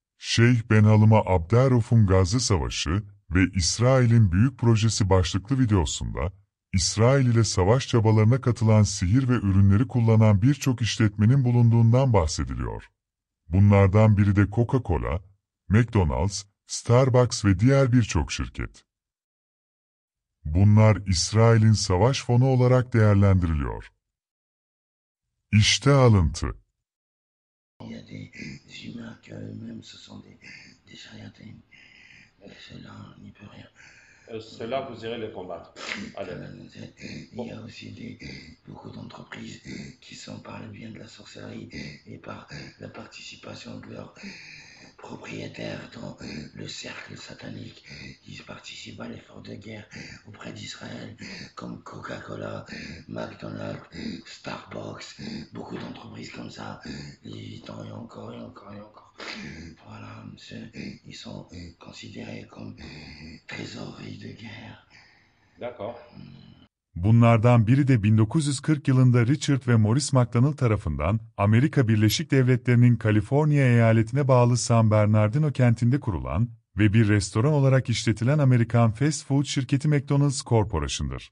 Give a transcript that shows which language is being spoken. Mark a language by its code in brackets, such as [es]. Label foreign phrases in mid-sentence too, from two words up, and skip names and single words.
[tr] Şeyh Benhalıma Abderrauf'un Gazze Savaşı ve İsrail'in Büyük Projesi başlıklı videosunda, İsrail ile savaş çabalarına katılan sihir ve ürünleri kullanan birçok işletmenin bulunduğundan bahsediliyor. Bunlardan biri de Coca-Cola, McDonald's, Starbucks ve diğer birçok şirket. Bunlar İsrail'in savaş fonu olarak değerlendiriliyor. İşte alıntı. [fr] Il y a des humains qui eux-mêmes se sont des charlatans. Cela n'y peut rien. Cela, vous irez les combattre. Allez. Il y a aussi beaucoup d'entreprises qui sont par le bien de la sorcellerie et par la participation de leurs propriétaires dans le cercle satanique. Ils participent à l'effort de guerre auprès d'Israël, comme Coca-Cola, McDonald's, Starbucks, beaucoup d'entreprises comme ça, Louis Vuitton et encore et encore et encore. Voilà, ils sont considérés comme trésorerie de guerre. D'accord. [tr] Bunlardan biri de 1940 yılında Richard ve Maurice McDonald tarafından Amerika Birleşik Devletleri'nin Kaliforniya eyaletine bağlı San Bernardino kentinde kurulan ve bir restoran olarak işletilen Amerikan [en] fast food [tr] şirketi McDonald's Corporation'dır.